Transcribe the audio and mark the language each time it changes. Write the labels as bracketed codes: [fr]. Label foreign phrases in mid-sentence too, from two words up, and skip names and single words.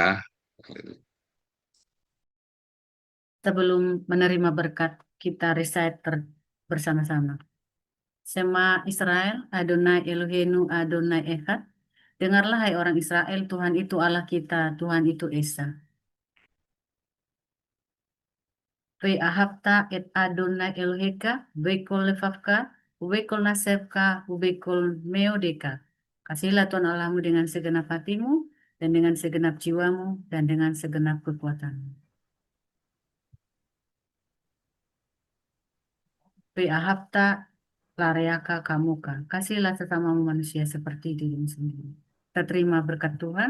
[id] Haleluya. Sebelum menerima berkat, kita bersama-sama. [he] שמע ישראל, אדוני אלוהינו, אדוני אחד. [id] Dengarlah hai orang Israel, Tuhan itu Allah kita, Tuhan itu Esa. [he] ואהבת את אדוני אלוהיך, ובכל לבבך, ובכל נפשך, ובכל מאודך. [id] Kasihlah Tuhan Allahmu dengan segenap hatimu, dan dengan segenap jiwamu, dan dengan segenap kekuatanmu. [he] ואהבת לרעך כמוך. [id] Kasihlah sesamamu manusia seperti dirimu sendiri. Kita terima berkat Tuhan.